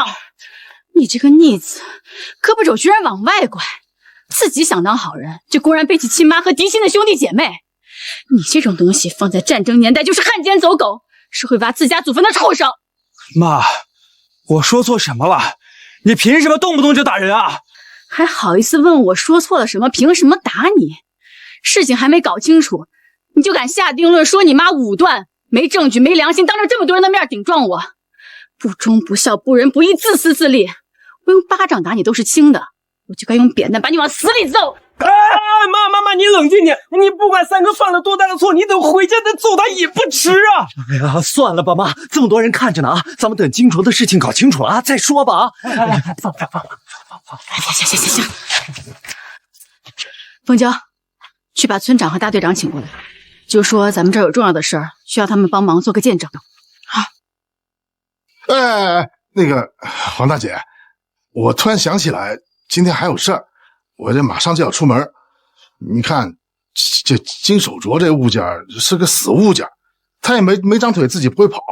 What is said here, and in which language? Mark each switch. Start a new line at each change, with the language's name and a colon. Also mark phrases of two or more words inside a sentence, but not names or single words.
Chinese: 你這個逆子，胳膊肘居然往外拐，自己想當好人，就公然背棄親媽和嫡親的兄弟姐妹。你這種東西放在戰爭年代就是漢奸走狗，是會挖自家祖墳的畜生。媽，我說錯什麼了？你憑什麼動不動就打人啊？還好意思問我說錯了什麼，凭什麼打你？事情还沒搞清楚，你就敢下定论说你媽武断，没证据没良心，当着这么多人的面顶撞我，不忠不孝不仁不義，自私自利。我用巴掌打你都是轻的，我就该用扁担把你往死里揍。妈，你冷静点，你不管三哥犯了多大的错，你等回家再揍他也不迟啊！哎呀，算了吧，妈，这么多人看着呢啊，咱们等金镯的事情搞清楚了啊再说吧啊！放！行，凤娇，去把村长和大队长请过来，就说咱们这儿有重要的事儿，需要他们帮忙做個見證。好。那個黃大姐，我突然想起來，今天還有事兒，我這馬上就要出門。你看，這金手鐲這物件是個死物件，它也沒長腿，自己不會跑。